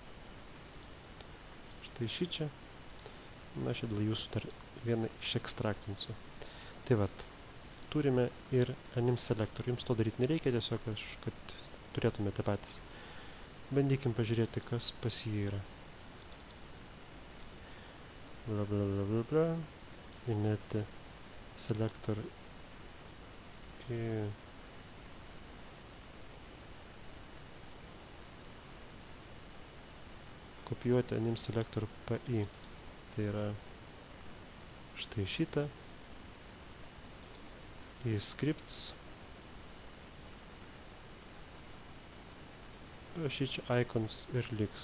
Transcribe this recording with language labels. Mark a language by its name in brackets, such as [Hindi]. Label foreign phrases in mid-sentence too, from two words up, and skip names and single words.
[Lithuanian] Štai šičia. Na, aš dėl jūsų dar vieną išekstraktinsiu. Tai vat, turime ir Anim Selector. Jums to daryti nereikia, tiesiog kad turėtumėte patys. Bandykim pažiūrėti, kas pas jį yra. Bla bla bla bla bla. Įmeti Selector į kopijuoti Anim Selector PI. Tai yra štai šitą. Į scripts. Šičia icons ir liks.